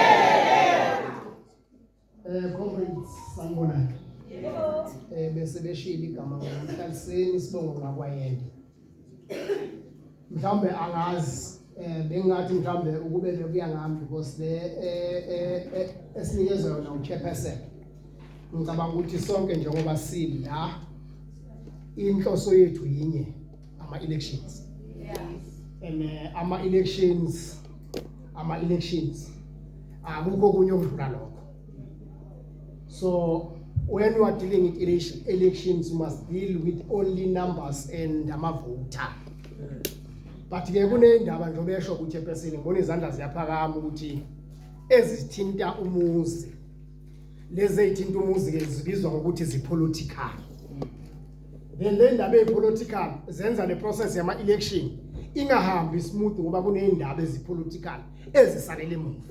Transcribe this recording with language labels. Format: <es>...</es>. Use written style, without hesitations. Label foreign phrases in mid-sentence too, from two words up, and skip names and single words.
<zu>comrades sanibona bese beshila igama ngoMhlaliseni Sibongo ngakwayende mhlawumbe angazi bengathi mhlawumbe ukube bekuya ngami because le esinikezwe yona uchairperson ngicabanga ukuthi sonke njengoba sili la inhloso yethu yinye ama-elections. And ama-elections akukho kunye okudlula lokho.</zu> <en>So when you are dealing with elections, you must deal with only numbers and ama-voter.</en> <zu>But ke kunendaba njengoba esho ukuthi ePesini ngibona izandla ziyaphakama ukuthi ezithinta umuzi lezi ezithinta umuzi ke zibizwa ngokuthi zipolitical. Then le ndaba epolitical zenza le process yama election ingahambi smooth ngoba kunendaba ezipolitical ezisalele emuva.</zu>